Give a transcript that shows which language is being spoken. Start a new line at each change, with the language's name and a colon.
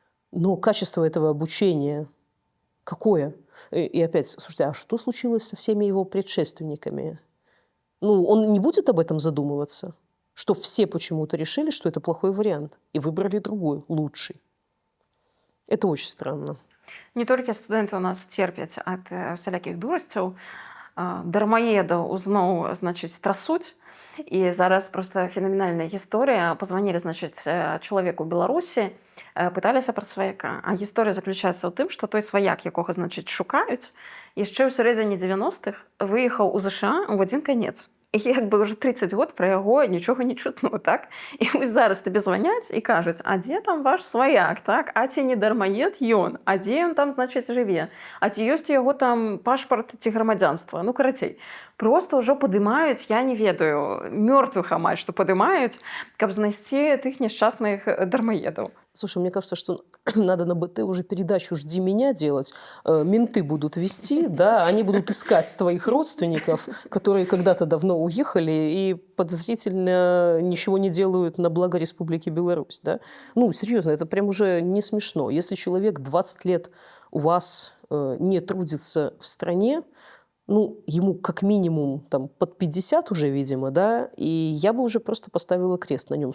Russian: Но качество этого обучения какое? И опять, слушайте, а что случилось со всеми его предшественниками? Он не будет об этом задумываться, что все почему-то решили, что это плохой вариант, и выбрали другой, лучший. Это очень странно.
Belarusian: Не толькі студэнты у нас церпяць ад всялякіх дурасцяў, дармаедаў зноў, трасуць. І зараз просто фенаменальная гісторыя. Пазванілі, чалавеку ў Беларусі, пыталіся пра сваяка. А гісторыя заключаецца ў тым, што той сваяк, якога, шукаюць, яшчэ ў сярэдзіне 90-х выехаў у ЗША ў адзін канец. І уже 30 год пра яго нічога не чутно, так? І вось зараз табе званяць і кажуць, а дзе там ваш сваяк, так? А ці не дармаед ён? А дзе ён там, жыве? А ці ёсць у яго там пашпарт ці грамадзянства? Карацей, просто ўжо падымаюць, я не ведаю, мёртвых амаль што падымаюць, каб знайсці тых няшчасных дармаедаў.
Russian: Слушай, мне кажется, что надо на БТ уже передачу «Жди меня» делать. Менты будут вести, да, они будут искать твоих родственников, которые когда-то давно уехали и подозрительно ничего не делают на благо Республики Беларусь, да. Ну, серьезно, это прям уже не смешно. Если человек 20 лет у вас не трудится в стране, ну, ему как минимум там под 50 уже, видимо, да, и я бы уже просто поставила крест на нем.